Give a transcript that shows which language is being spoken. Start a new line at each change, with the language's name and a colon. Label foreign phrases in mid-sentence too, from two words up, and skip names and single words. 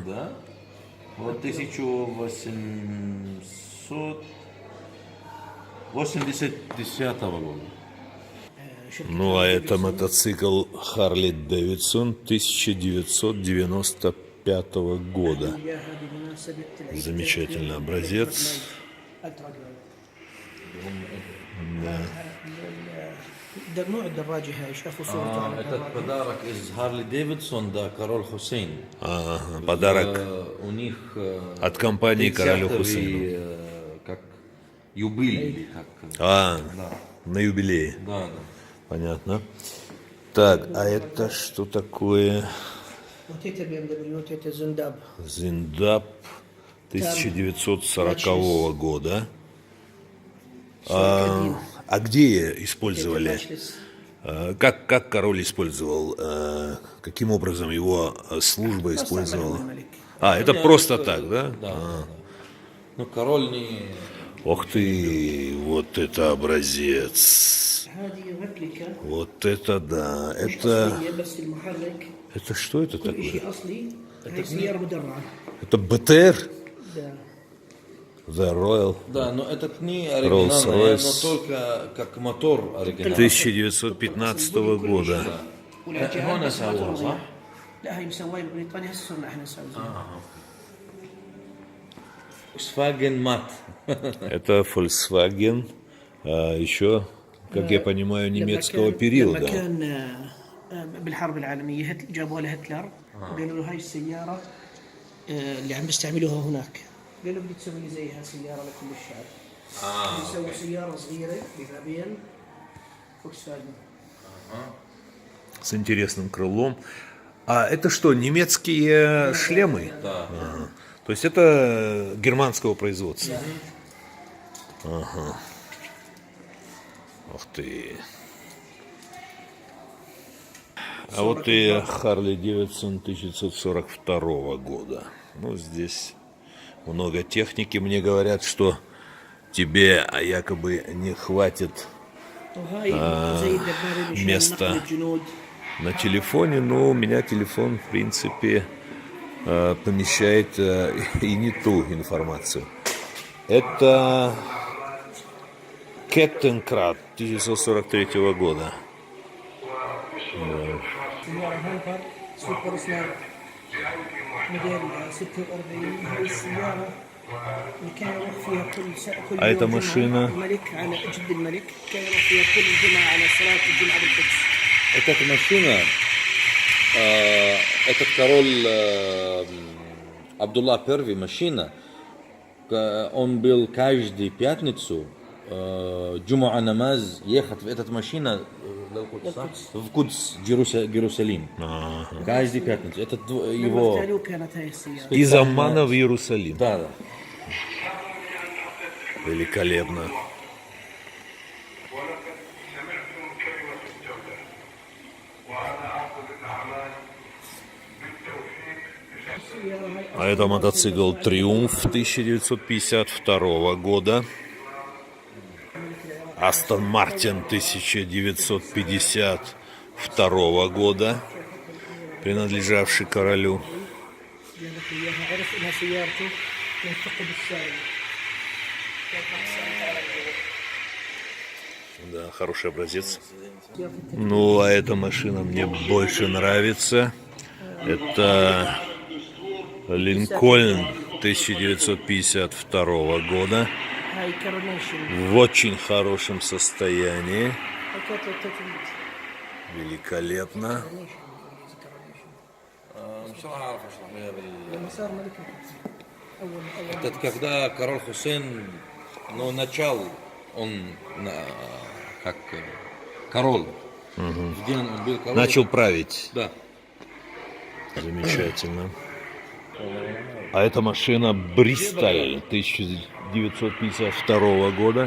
Russian: Да? Вот 1880 года. Ну, а это мотоцикл Харли Дэвидсон 1995 года.
Arabic: هذه مناسبة العيد
Russian: Замечательный образец.
Arabic: التراك. نوع الدراجة هاي شافوا صورته على
Russian: Этот
Arabic: الدراجة.
Russian: подарок из Харли Дэвидсон, да, Король Хусейн. Ага, подарок У них от компании Королю 30-й, Хусейну. как юбилей, как. А, Да, на юбилее. да, да. Понятно. Так, а это что такое? Вот это BMW, вот это Zundab. Зиндап 1940 года. 41. А где Это использовали? Mercedes. Как король использовал? Каким образом его служба Просто использовала?
Arabic: عملوا الملك.
Russian: Это Не, просто это- так, да? Да, да. Ну, король не... Ох ты, вот это образец.
Arabic: هذه ريبليكا
Russian: Вот это да.
Arabic: مش
Russian: Это
Arabic: أصلية بس المحرك
Russian: это что это
Arabic: كل
Russian: такое?
Arabic: شيء أصلي. هاي سيارة مدرعة.
Russian: Это БТР? Да.
English: The Royal.
Russian: Да, но этот не оригинальный, но только как мотор оригинальный. 1915 года.
Arabic: والعجال هون بس ما سووها، ترضي. صح؟ لا هي مسوية ببريطانيا هسه صرنا احنا نسوي زيها. Volkswagen Mat.
Russian: Это Volkswagen, еще, как я понимаю, немецкого
Arabic: لما
Russian: периода.
Arabic: كان بالحرب العالمية جابوا له هتلر وقالوا له هاي السيارة اللي عم بيستعملوها هناك قالوا بدي تسوي لي زيها سيارة لكل الشعب. يسوي سيارة صغيرة ببابين فوكس فاجن.
Russian: С интересным крылом. А это что, немецкие шлемы? Да. Ага. То есть это германского производства? Ага. Ух ты. А вот и Харли Дэвидсон 1942 года. Ну, здесь много техники. Мне говорят, что тебе якобы не хватит
Arabic: وهاي زي الدبابة مشان
Russian: место
Arabic: نقل الجنود.
Russian: на телефоне, но у меня телефон, в принципе, помещает и не ту информацию. Это Кеттенкрат 1943 года.
Arabic: سيارة هامبر سوبر سناب موديل 46. هاي السيارة اللي كان يروح فيها كل هاي يوم جمعة ماشينة. الملك على جد الملك كان يروح فيها كل جمعة على صلاة الجمعة بالقدس.
Russian: Эта машина, этот король Абдулла I машина, он был каждую пятницу Джумуа намаз ехать в этот машина в Кудс, Иерусалим. Каждую пятницу. Это لما его... اغتالوه كانت هاي السيارة. Из Аммана в Иерусалим. Да, да. Великолепно. А это мотоцикл Триумф 1952 года. Астон Мартин 1952 года, принадлежавший королю.
Arabic: جابت لي اياها عرف انها سيارته ينتقد السائل.
Russian: Да, хороший образец. Ну, а эта машина мне больше нравится. Это Линкольн 1952 года.
Arabic: هاي كارونيشن.
Russian: В очень хорошем состоянии. Великолепно.
Arabic: لما صار ملك اول
Russian: Это когда король Хусейн, ну, начал, он как король. Где он был король? Начал править. Да. Замечательно. А эта машина Бристоль 1952 года.